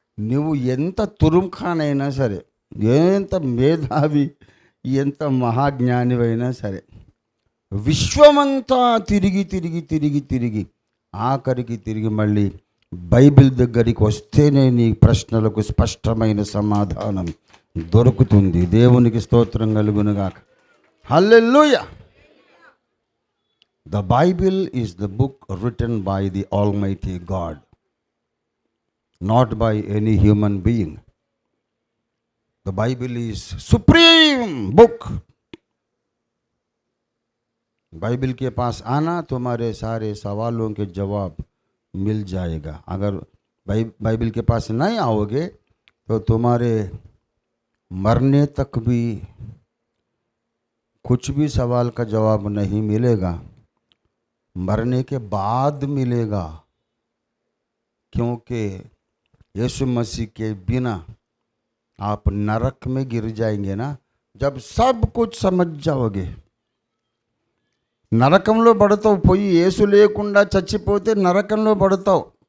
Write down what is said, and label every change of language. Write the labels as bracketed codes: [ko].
[te] నువ్వు ఎంత తురుంఖానైనా సరే, ఎంత మేధావి, ఎంత మహాజ్ఞానివైనా సరే, విశ్వమంతా తిరిగి ఆఖరికి తిరిగి మళ్ళీ బైబిల్ దగ్గరికి వస్తేనే నీ ప్రశ్నలకు స్పష్టమైన సమాధానం దొరుకుతుంది. దేవునికి స్తోత్రం కలుగునుగాక. హల్లెలూయా. [en] The Bible is the book written by the Almighty God, not by any human being. The Bible is supreme book. [hi] Bible के पास आना, तुम्हारे सारे सवालों के जवाब मिल जाएगा. अगर बाइबल के पास नहीं आओगे तो तुम्हारे मरने तक भी कुछ भी सवाल का जवाब नहीं मिलेगा. मरने के बाद मिलेगा, क्योंकि यीशु मसीह के बिना आप नरक में गिर जाएंगे ना. जब सब कुछ समझ जाओगे, [te] నరకంలో పడతావు. పోయి యేసు లేకుండా చచ్చిపోతే నరకంలో పడతావు.